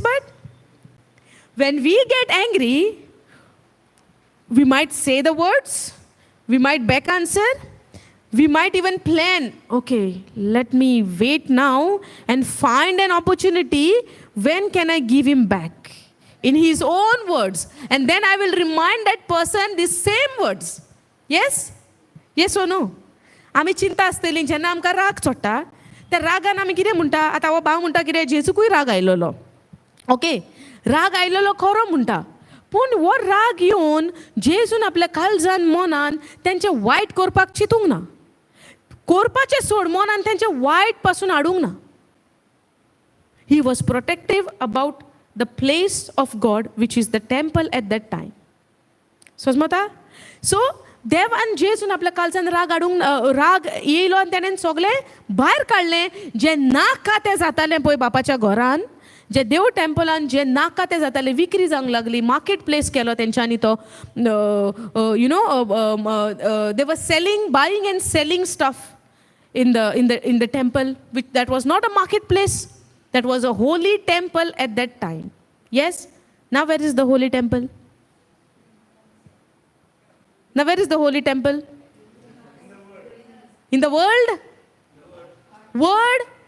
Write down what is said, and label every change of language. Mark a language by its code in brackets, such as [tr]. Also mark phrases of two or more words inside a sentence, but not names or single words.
[en] But when we get angry, we might say the words, we might back answer, we might even plan, okay, let me wait now and find an opportunity. When can I give him back? In his own words. And then I will remind that person these same words. Yes? Yes or no? [kok] आमी चिंता आसतली जेन्ना आमकां राग चोडटा त्या रागान आमी कितें म्हणटा आतां हो भाव म्हणटा कितें जेजूकूय राग आयलोलो. ओके, राग आयलोलो खरो म्हणटा, पूण हो राग येवन जेजून आपल्या काळजान मनान तेंचें वायट करपाक चिंतूंक ना. करपाचें सोड, मनान तेंचें वायट पासून हाडूंक ना. [en] He was protective about the place of God, which is the temple at that time. [kok] समजता? सो देवान जेजून आपल्या कालच्यान राग येयलो आनी तेणेन सगळे भायर काडलें. जे नाका तें जातालें पळय बापाच्या घरान, जे देव टेम्पलान जे नाका तें जातालें, विक्री जावंक लागली, [en] market place [kok] केलो तेंच्यांनी तो. [en] they were selling, buying and selling stuff in the temple, which that was not a marketplace, that was a holy temple at that time. Yes? Now where is the holy temple? Now where is the holy temple? In the world? Word?